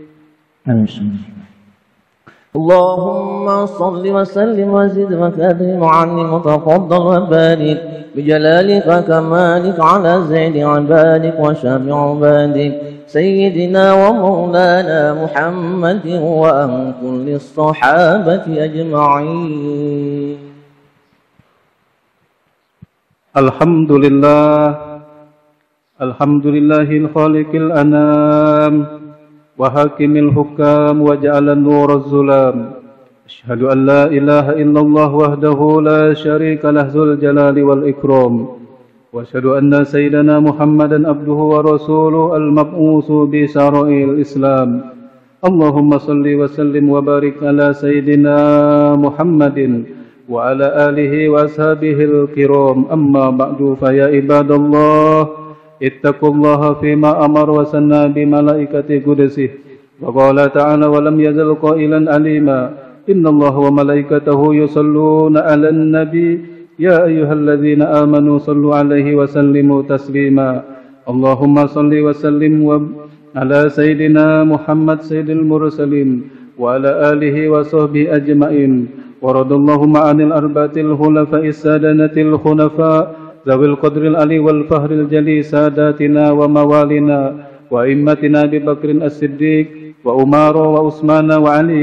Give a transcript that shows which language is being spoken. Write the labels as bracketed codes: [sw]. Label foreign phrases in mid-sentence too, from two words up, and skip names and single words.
[ar] اللهم صل وسلم وزد وكرم وعلم وتفضل وبارك بجلالك وكمالك على زيد عبادك وشافع عبادك سيدنا ومولانا محمد وأن كل الصحابة أجمعين. الحمد لله خالق الأنام وحاكم الحكام وجعل نور الظلام. أشهد أن لا إله إلا الله وحده لا شريك له ذو الجلال والإكرام. وأشهد أن سيدنا محمدا عبده ورسوله المبعوث بشرائع الإسلام. اللهم صل وسلم وبارك على سيدنا محمد وعلى آله وأصحابه الكرام. أما بعد فيا عباد الله اتقوا الله فيما أمر وسن بملائكة قدسه وقال تعالى ولم يزل قائلا عليما إن الله وملائكته يصلون على النبي يا أيها الذين آمنوا صلوا عليه وسلموا تسليما. اللهم صل وسلم وعلى سيدنا محمد سيد المرسلين وعلى آله وصحبه أجمعين. ورضي اللهم عن الأربعة الخلفاء السادة الخلفاء ذوي القدر العلي والفخر الجلي ساداتنا وموالنا وأئمتنا أبي بكر الصديق وعمر وعثمان وعلي.